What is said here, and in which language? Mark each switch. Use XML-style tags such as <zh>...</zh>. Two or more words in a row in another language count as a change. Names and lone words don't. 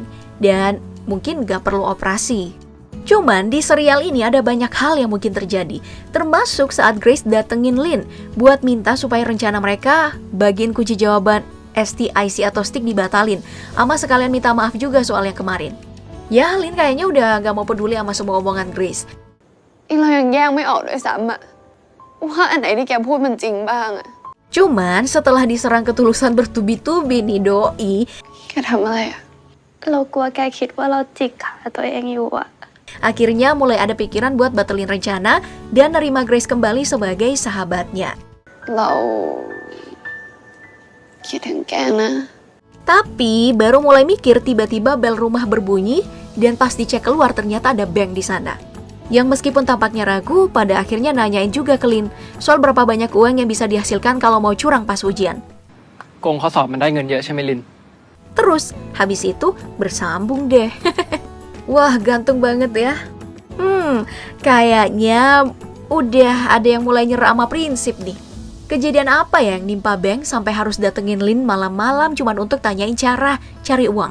<id>Dan mungkin gak perlu operasi. Cuman di serial ini ada banyak hal yang mungkin terjadi, termasuk saat Grace datengin Lin buat minta supaya rencana mereka bagiin kunci jawaban STIC atau STIK dibatalin, sama sekalian minta maaf juga soal yang kemarin. Ya, Lin kayaknya udah gak mau peduli sama semua omongan Grace.</id> <th>เรายังแยกไม่ออกด้วยซ้ำอะว่าอันไหนที่แกพูดมันจริงบ้างอะ</th> <id>Cuman setelah diserang ketulusan bertubi-tubi nih Doi,</id> <th>แกทำอะไรอะเรากลัวแกคิดว่าเราจิกขาตัวเองอยู่อะ</th> <id>akhirnya mulai ada pikiran buat batalin rencana dan nerima Grace kembali sebagai sahabatnya.</id> <th>เราคิดถึงแกนะ</th> <id>Tapi baru mulai mikir tiba-tiba bel rumah berbunyi dan pas dicek keluar ternyata ada Beng di sana. Yang meskipun tampaknya ragu, pada akhirnya nanyain juga ke Lin soal berapa banyak uang yang bisa dihasilkan kalau mau curang pas ujian.</id> <th>โกงข้อสอบมันได้เงินเยอะใช่ไหมลิน</th> <id>Terus habis itu bersambung deh. Wah, gantung banget ya. Kayaknya udah ada yang mulai nyerah sama prinsip nih. Kejadian apa ya yang nimpa Beng sampai harus datengin Lin malam-malam cuman untuk tanyain cara cari uang?</id>